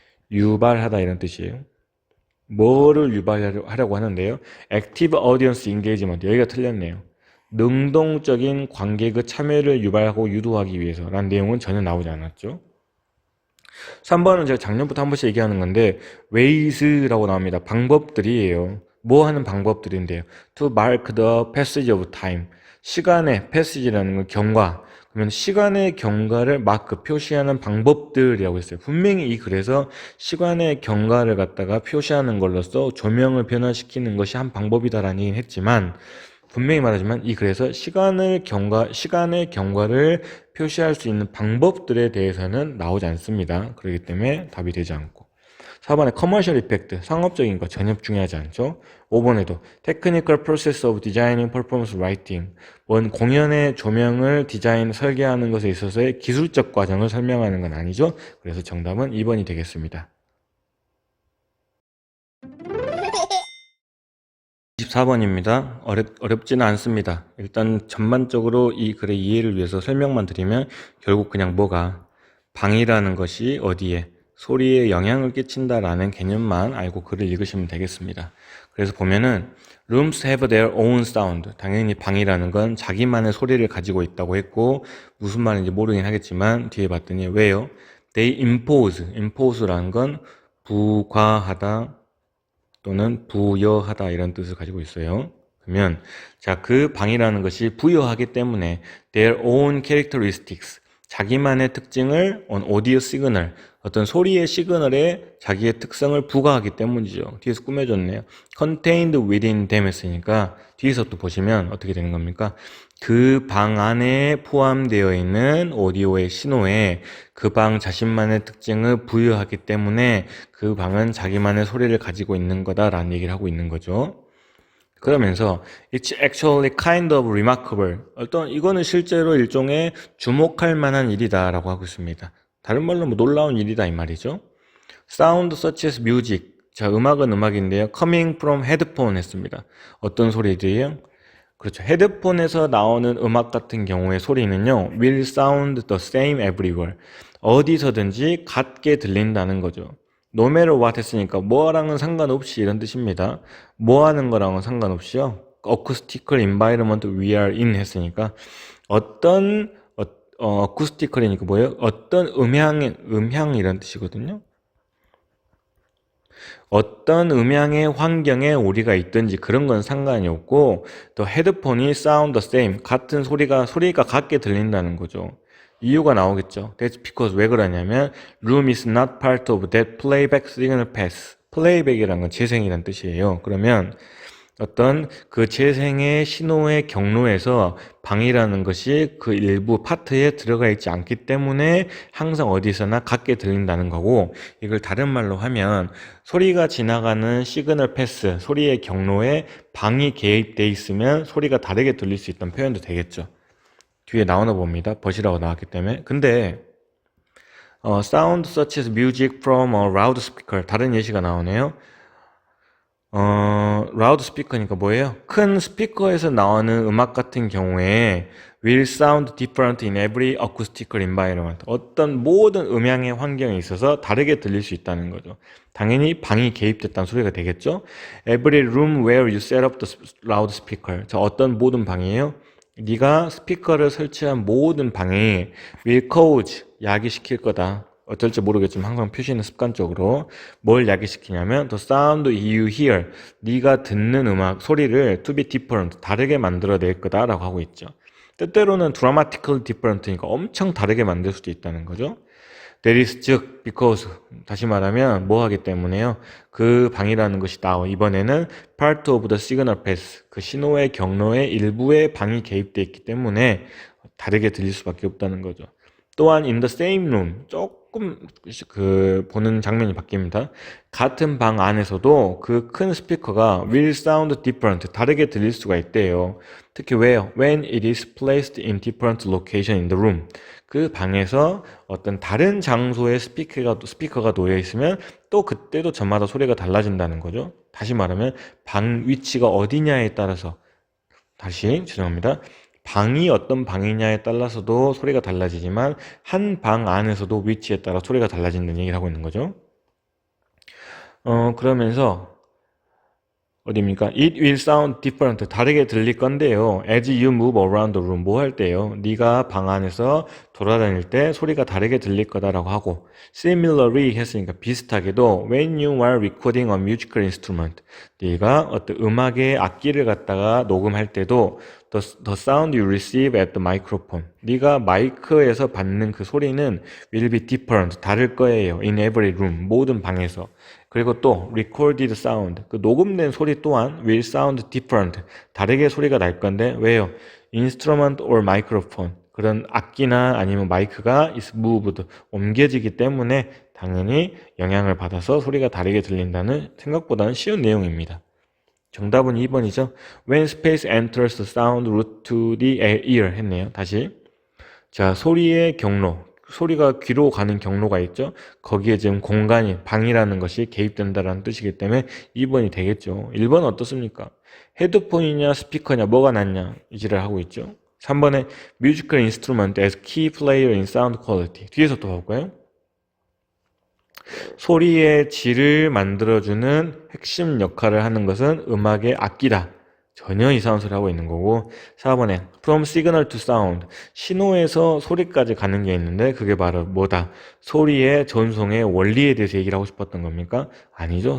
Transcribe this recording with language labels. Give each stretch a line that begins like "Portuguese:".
Korean: 유발하다 이런 뜻이에요. 뭐를 유발하려고 하는데요?
English: Active Audience Engagement.
Korean: 여기가 틀렸네요. 능동적인 관객의 참여를 유발하고 유도하기 위해서라는 내용은 전혀 나오지 않았죠. 3번은 제가 작년부터 한 번씩 얘기하는 건데 ways라고 나옵니다. 방법들이에요. 뭐 하는 방법들인데요.
English: To mark the passage of time.
Korean: 시간의 passage라는 건 경과. 그러면 시간의 경과를 마크, 표시하는 방법들이라고 했어요. 분명히 이 글에서 시간의 경과를 갖다가 표시하는 걸로써 조명을 변화시키는 것이 한 방법이다라는 얘기는 했지만 분명히 말하지만 이 글에서 시간의 경과를 표시할 수 있는 방법들에 대해서는 나오지 않습니다. 그렇기 때문에 답이 되지 않고 4번에 커머셜 이펙트, 상업적인 거 전혀 중요하지 않죠. 5번에도
English: Technical Process of Designing Performance Lighting,
Korean: 원 공연의 조명을 디자인, 설계하는 것에 있어서의 기술적 과정을 설명하는 건 아니죠. 그래서 정답은 2번이 되겠습니다. 24번입니다. 어렵지는 않습니다. 일단 전반적으로 이 글의 이해를 위해서 설명만 드리면 결국 그냥 뭐가 방이라는 것이 어디에 소리에 영향을 끼친다라는 개념만 알고 글을 읽으시면 되겠습니다. 그래서 보면은
English: Rooms have their own sound.
Korean: 당연히 방이라는 건 자기만의 소리를 가지고 있다고 했고 무슨 말인지 모르긴 하겠지만 뒤에 봤더니 왜요?
English: They impose
Korean: 라는 건 부과하다 또는 부여하다 이런 뜻을 가지고 있어요. 그러면 그 방이라는 것이 부여하기 때문에
English: their own characteristics,
Korean: 자기만의 특징을
English: on audio signal,
Korean: 어떤 소리의 시그널에 자기의 특성을 부과하기 때문이죠. 뒤에서 꾸며줬네요.
English: contained within them
Korean: 했으니까 뒤에서 또 보시면 어떻게 되는 겁니까? 그 방 안에 포함되어 있는 오디오의 신호에 그 방 자신만의 특징을 부여하기 때문에 그 방은 자기만의 소리를 가지고 있는 거다라는 얘기를 하고 있는 거죠. 그러면서
English: It's actually kind of remarkable.
Korean: 이거는 실제로 일종의 주목할 만한 일이다 라고 하고 있습니다. 다른 말로 놀라운 일이다 이 말이죠.
English: Sound such as music.
Korean: 음악은 음악인데요.
English: Coming from headphone
Korean: 했습니다. 어떤 소리들이에요? 그렇죠. 헤드폰에서 나오는 음악 같은 경우의 소리는요.
English: will sound the same everywhere.
Korean: 어디서든지 같게 들린다는 거죠.
English: No matter what
Korean: 했으니까 뭐랑은 상관없이 이런 뜻입니다. 뭐 하는 거랑은 상관없이요.
English: Acoustical environment we are in
Korean: 했으니까 어떤
English: acoustical이니까 뭐예요?
Korean: 어떤 음향 이런 뜻이거든요. 어떤 음향의 환경에 우리가 있든지 그런 건 상관이 없고 또 헤드폰이
English: sound the same
Korean: 같은 소리가 같게 들린다는 거죠. 이유가 나오겠죠.
English: That's because
Korean: 왜 그러냐면
English: room is not part of that playback signal path.
Korean: 플레이백이라는 건 재생이라는 뜻이에요. 그러면 어떤 그 재생의 신호의 경로에서 방이라는 것이 그 일부 파트에 들어가 있지 않기 때문에 항상 어디서나 같게 들린다는 거고, 이걸 다른 말로 하면 소리가 지나가는 시그널 패스, 소리의 경로에 방이 개입돼 있으면 소리가 다르게 들릴 수 있다는 표현도 되겠죠. 뒤에 나오나 봅니다. 버시라고 나왔기 때문에. 근데
English: sound such as music from a loudspeaker,
Korean: 다른 예시가 나오네요. 라우드 스피커니까 뭐예요? 큰 스피커에서 나오는 음악 같은 경우에
English: will sound different in every acoustical environment.
Korean: 어떤 모든 음향의 환경에 있어서 다르게 들릴 수 있다는 거죠. 당연히 방이 개입됐다는 소리가 되겠죠?
English: Every room where you set up the loudspeaker.
Korean: 자, 어떤 모든 방이에요? 네가 스피커를 설치한 모든 방에
English: will cause,
Korean: 야기시킬 거다. 어쩔지 모르겠지만 항상 표시는 습관적으로 뭘 야기시키냐면
English: the sound you hear,
Korean: 네가 듣는 음악 소리를
English: to be different,
Korean: 다르게 만들어낼 거다라고 하고 있죠. 때때로는
English: dramatically different
Korean: 니까 엄청 다르게 만들 수도 있다는 거죠.
English: That is,
Korean: 즉
English: because,
Korean: 다시 말하면 뭐 하기 때문에요, 그 방이라는 것이 나와. 이번에는
English: part of the signal path,
Korean: 그 신호의 경로의 일부에 방이 개입되어 있기 때문에 다르게 들릴 수밖에 없다는 거죠. 또한
English: in the same room,
Korean: 조금 그 보는 장면이 바뀝니다. 같은 방 안에서도 그 큰 스피커가
English: will sound different,
Korean: 다르게 들릴 수가 있대요. 특히 왜요?
English: When it is placed in different location in the room.
Korean: 그 방에서 어떤 다른 장소에 스피커가 놓여 있으면 또 그때도 저마다 소리가 달라진다는 거죠. 다시 말하면 방 위치가 어디냐에 따라서, 다시 죄송합니다. 방이 어떤 방이냐에 따라서도 소리가 달라지지만 한 방 안에서도 위치에 따라 소리가 달라진다는 얘기를 하고 있는 거죠. 그러면서 어디입니까?
English: It will sound different.
Korean: 다르게 들릴 건데요.
English: As you move around the room.
Korean: 뭐 할 때요? 네가 방 안에서 돌아다닐 때 소리가 다르게 들릴 거다라고 하고,
English: similarly
Korean: 했으니까 비슷하게도
English: when you are recording a musical instrument.
Korean: 네가 어떤 음악의 악기를 갖다가 녹음할 때도
English: the sound you receive at the microphone.
Korean: 네가 마이크에서 받는 그 소리는
English: will be different.
Korean: 다를 거예요.
English: In every room.
Korean: 모든 방에서. 그리고 또
English: recorded sound,
Korean: 그 녹음된 소리 또한
English: will sound different,
Korean: 다르게 소리가 날 건데 왜요?
English: instrument or microphone,
Korean: 그런 악기나 아니면 마이크가
English: is moved,
Korean: 옮겨지기 때문에 당연히 영향을 받아서 소리가 다르게 들린다는 생각보다는 쉬운 내용입니다. 정답은 2번이죠.
English: When space enters the sound route to the ear
Korean: 했네요. 다시. 자, 소리의 경로. 소리가 귀로 가는 경로가 있죠. 거기에 지금 공간이, 방이라는 것이 개입된다는 뜻이기 때문에 2번이 되겠죠. 1번은 어떻습니까? 헤드폰이냐 스피커냐 뭐가 낫냐 이지를 하고 있죠. 3번에
English: musical instrument as key player in sound quality.
Korean: 뒤에서 또 볼까요? 소리의 질을 만들어주는 핵심 역할을 하는 것은 음악의 악기다. 전혀 이상한 소리 하고 있는 거고. 4번에
English: from signal to sound,
Korean: 신호에서 소리까지 가는 게 있는데 그게 바로 뭐다? 소리의 전송의 원리에 대해서 얘기를 하고 싶었던 겁니까? 아니죠.